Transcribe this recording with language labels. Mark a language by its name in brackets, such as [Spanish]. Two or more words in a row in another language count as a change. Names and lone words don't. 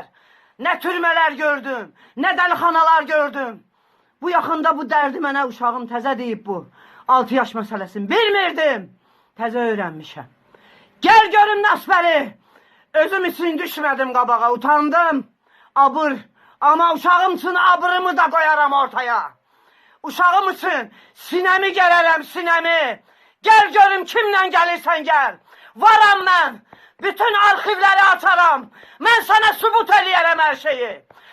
[Azerbaijani] Nə türmələr gördüm, nə dəlixanalar gördüm. Bu yaxında bu dərdi mənə uşağım təzə deyib bu. 6 yaş məsələsini bilmirdim. Təzə öyrənmişəm. Gəl görüm Nəsbəri. Özüm üçün düşmədim qabağa, utandım. Abır. [Turkish] Ama uşağım için abırımı da koyarım ortaya. Uşağım için sinemi gelerem, sinemi. Gel görüm kimden gelirsen gel. Varam ben. Bütün arşivleri açarım. Ben sana [Azerbaijani] sübut eləyərəm [Turkish] her şeyi.